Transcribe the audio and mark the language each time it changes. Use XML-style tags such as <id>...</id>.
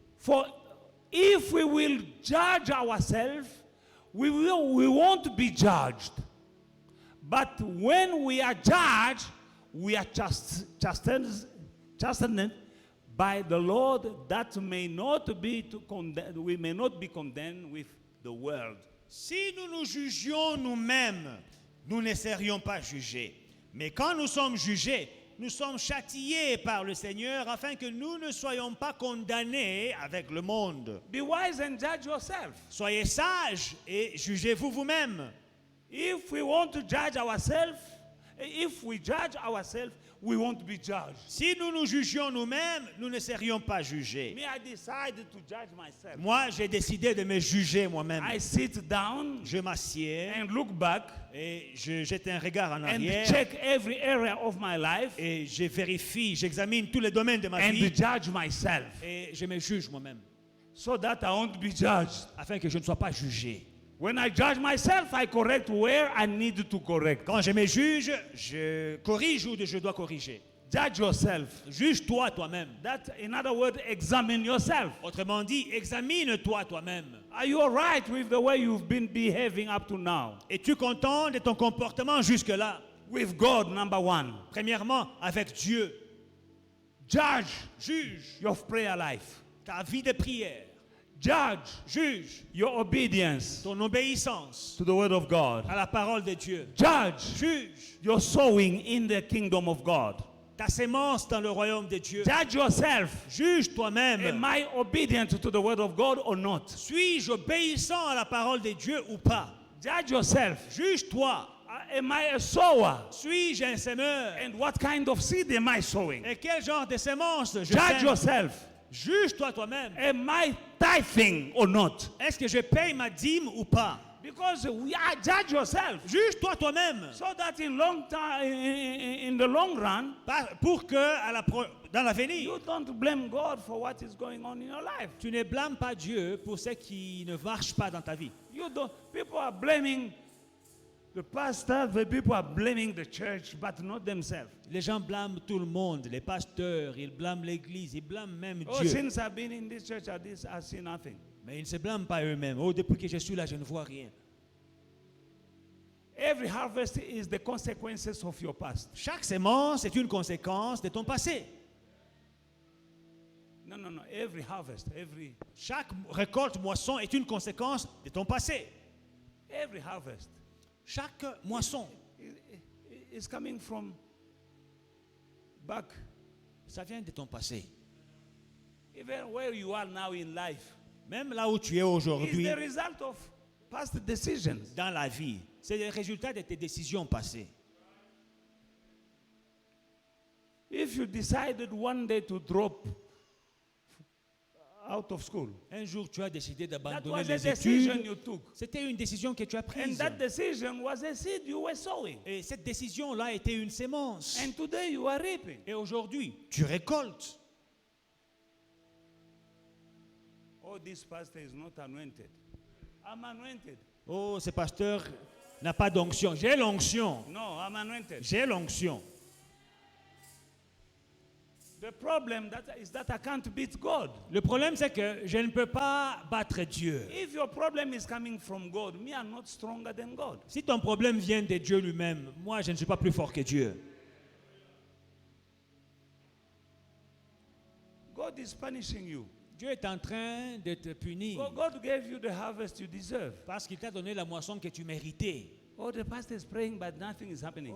<en>For if we will judge ourselves, we won't be judged. But when we are judged, we are chastened by the Lord, that may not be we may not be condemned with the world.</en> <fr>Si nous nous jugions nous-mêmes, nous ne serions pas jugés. Mais quand nous sommes jugés, nous sommes châtiés par le Seigneur afin que nous ne soyons pas condamnés avec le monde.</fr> <en>Be wise and judge yourself.</en> <fr>Soyez sages et jugez-vous vous-même.</fr> <en>If we want to judge ourselves If we judge ourselves, we won't be judged.</en> <fr>Si nous nous jugions nous-mêmes, nous ne serions pas jugés.</fr> <en>Me, I decided to judge myself.</en> <fr>Moi, j'ai décidé de me juger moi-même.</fr> <en>I sit down</en> <fr>Je m'assieds</fr> <en>and look back</en> <fr>et je jette un regard en</fr> <en>and</en> <fr>arrière</fr> <en>check every area of my life</en> <fr>et je vérifie, j'examine tous les domaines de ma</fr> <en>and</en> <fr>vie</fr> <en>judge myself</en> <fr>et je me juge moi-même</fr> <en>so that I won't be judged.</en> <fr>afin que je ne sois pas jugé.</fr> <en>When I judge myself, I correct where I need to correct.</en> <fr>Quand je me juge, je corrige où je dois corriger.</fr> <en>Judge yourself.</en> <fr>Juge-toi toi-même.</fr> <en>That, in other words, examine yourself.</en> <fr>Autrement dit, examine-toi toi-même.</fr> <en>Are you all right with the way you've been behaving up to now?</en> <fr>Es-tu content de ton comportement jusque-là?</fr> <en>With God, number one.</en> <fr>Premièrement, avec Dieu.</fr> <en>Judge</en> <fr>Juge</fr> <en>your prayer life.</en> <fr>ta vie de prière.</fr> <en>Judge</en> <fr>Juge</fr> <en>your obedience</en> <fr>ton obéissance</fr> <en>to the word of God.</en> <fr>à la parole de Dieu.</fr> <en>Judge</en> <fr>Juge</fr> <en>your sowing in the kingdom of God.</en> <fr>ta sémence dans le royaume de Dieu.</fr> <en>Judge yourself.</en> <fr>Juge toi-même.</fr> <en>Am I obedient to the word of God or not?</en> <fr>Suis-je obéissant à la parole de Dieu ou pas?</fr> <en>Judge yourself.</en> <fr>Juge-toi.</fr> <en>Am I a sower?</en> <fr>Suis-je un semeur?</fr> <en>And what kind of seed am I sowing?</en> <fr>Et quel genre de sémence je</fr> <en>Judge</en> <fr>sème?</fr> <en>yourself.</en> <fr>Juge-toi toi-même.</fr> <en>Am I tithing or not?</en> <fr>Est-ce que je paye ma dîme ou pas?</fr> <en>Because we are judge yourself.</en> <fr>Juge-toi toi-même.</fr> <en>So that in long time, in the long run,</en> <fr>Pour que dans l'avenir,</fr> <en>you don't blame God for what is going on in your life.</en> <fr>tu ne blâmes pas Dieu pour ce qui ne marche pas dans ta vie.</fr> <en>You don't. People are blaming the pastor. The people are blaming the church, but not themselves.</en> <fr>Les gens blâment tout le monde, les pasteurs, ils blâment l'église, ils blâment même Oh, Dieu.</fr> <en>since I've been in this church, I see nothing.</en> <fr>Mais ils ne se blâment pas eux-mêmes. Oh, depuis que je suis là, je ne vois rien.</fr> <en>Every harvest is the consequences of your past.</en> <fr>Chaque sémence est une conséquence de ton passé.</fr> <en>No. Every harvest,</en> <fr>Chaque récolte, moisson est une conséquence de ton passé.</fr> <en>every harvest</en> <fr>Chaque moisson,</fr> <en>is coming from back.</en> <fr>ça vient de ton passé.</fr> <en>Even where you are now in life</en> <fr>Même là où tu es</fr> <en>is</en> <fr>aujourd'hui,</fr> <en>the result of past decisions.</en> <fr>dans la vie, c'est le résultat de tes décisions passées.</fr> <en>If you decided one day to drop out of school,</en> <fr>Un jour, tu as décidé</fr> <en>that</en> <fr>d'abandonner</fr> <en>was a</en> <fr>les</fr> <en>decision</en> <fr>études.</fr> <en>you took.</en> <fr>C'était une décision que tu as</fr> <en>And</en> <fr>prise.</fr> <en>that decision was a seed you were sowing.</en> <fr>Et cette décision-là était une sémence.</fr> <en>And today you are reaping.</en> <fr>Et aujourd'hui, tu récoltes.</fr> <en>Oh, this pastor is not anointed. I'm anointed.</en> <fr>Oh, ce pasteur n'a pas d'onction. J'ai l'onction.</fr> <en>No, I'm anointed.</en> <fr>J'ai l'onction.</fr> <en>The problem is that I can't beat God.</en> <fr>Le problème, c'est que je ne peux pas battre Dieu.</fr> <en>If your problem is coming from God, me, I'm not stronger than God.</en> <fr>Si ton problème vient de Dieu lui-même, moi, je ne suis pas plus fort que Dieu.</fr> <en>God is punishing you.</en> <fr>Dieu est en train de te punir</fr> <en>God gave you the harvest you deserve.</en> <fr>parce qu'il t'a donné la moisson que tu méritais.</fr> <en>Oh, the pastor is praying, but nothing is happening.</en>